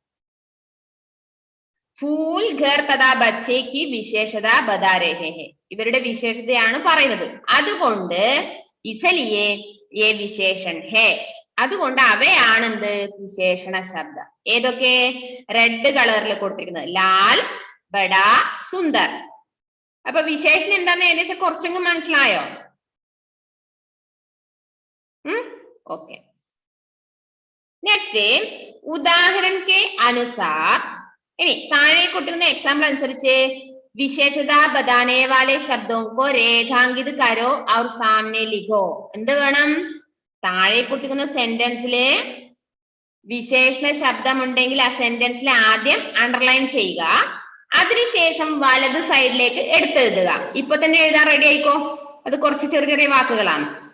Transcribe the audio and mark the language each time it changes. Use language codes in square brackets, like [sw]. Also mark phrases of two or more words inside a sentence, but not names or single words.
[hi] फूल घर तथा बच्चे की विशेषता बता रहे हैं [ml] ഇവരുടെ വിശേഷതയാണ് പറയുന്നത് അതുകൊണ്ട് [hi] इसलिए ये विशेषण है [ml] അതുകൊണ്ട് അവയാണ് എന്ത് വിശേഷണ ശബ്ദം ഏതൊക്കെ [en] red colour [ml] കൊടുത്തിരിക്കുന്നത് [hi] लाल बड़ा सुंदर [ml] അപ്പൊ വിശേഷണം എന്താന്ന് ഏകദേശം കുറച്ചെങ്കിലും മനസ്സിലായോ [en] okay next [hi] उदाहरण के अनुसार [ml] ഇനി താഴെ കൊടുക്കുന്ന എക്സാമ്പിൾ അനുസരിച്ച് വിശേഷത [hi] बताने वाले शब्दों को रेखांकित करो और सामने लिखो [ml] എന്ത് വേണം താഴെ കൊടുക്കുന്ന സെന്റൻസിലെ വിശേഷണ ശബ്ദം ഉണ്ടെങ്കിൽ ആ സെന്റൻസിൽ ആദ്യം അണ്ടർലൈൻ ചെയ്യുക അതിനുശേഷം വലത് സൈഡിലേക്ക് എടുത്തെഴുതുക ഇപ്പൊ തന്നെ എഴുതാൻ റെഡി ആയിക്കോ അത് കുറച്ച് ചെറിയ ചെറിയ വാക്കുകളാണ്